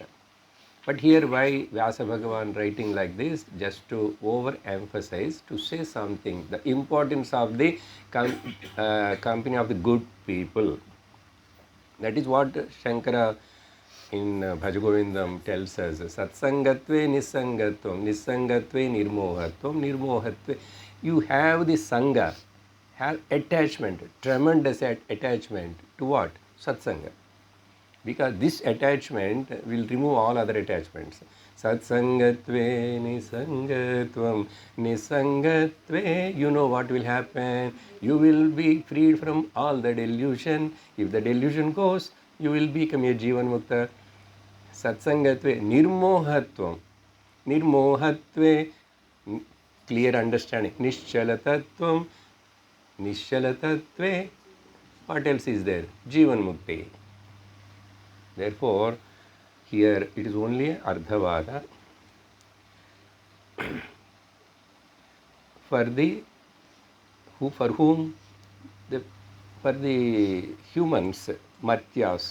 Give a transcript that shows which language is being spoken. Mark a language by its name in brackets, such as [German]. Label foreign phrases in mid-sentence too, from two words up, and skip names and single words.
[English] But here why Vyasa Bhagavan writing like this? Just to overemphasize, to say something, the importance of the company of the good people. That is what Shankara in Bhajagovindam tells us. [Sanskrit] Satsangatve nisangatvam, nisangatve nirmohatvam, nirmohatve. [English] You have the sangha, have attachment, tremendous attachment to what? Satsanga. Because this attachment will remove all other attachments. [Sanskrit] Satsangatve nisangatvam, nisangatve, [English] you know what will happen. You will be freed from all the delusion. If the delusion goes, you will become a [Sanskrit] Jivan Mukta. Satsangatve nirmohatvam. Nirmohatve, [English] clear understanding. [Sanskrit] Nishchalatatvam. Nishchalatatve. [English] What else is there? [Sanskrit] Jivan Mukti. [English] Therefore, here it is only ardhavada for whom for the humans, Matyas.